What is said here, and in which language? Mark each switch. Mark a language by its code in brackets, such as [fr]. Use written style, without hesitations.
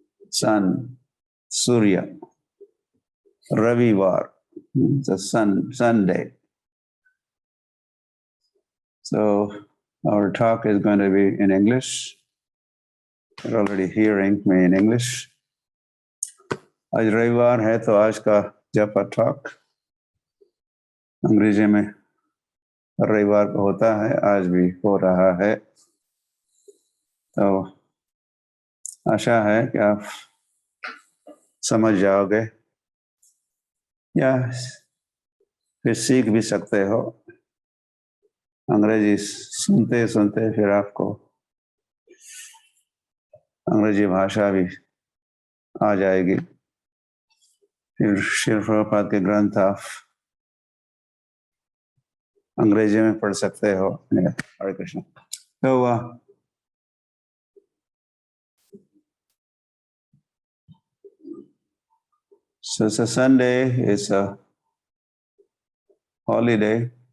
[en] Sun, Surya, Ravivar. It's a Sunday. So our talk is going to be in English. You're already hearing me in English. [hi] आज रविवार है तो आज का जपा टॉक अंग्रेजी में रविवार को होता है, आज भी हो रहा है। तो आशा है कि आप समझ जाओगे या फिर सीख भी सकते हो। अंग्रेजी सुनते सुनते फिर आपको अंग्रेजी भाषा भी आ जाएगी। फिर श्री प्रभुपाद के ग्रंथ आप अंग्रेजी में पढ़ सकते हो। हरे कृष्ण। तो [en] so it's a Sunday, it's a holiday.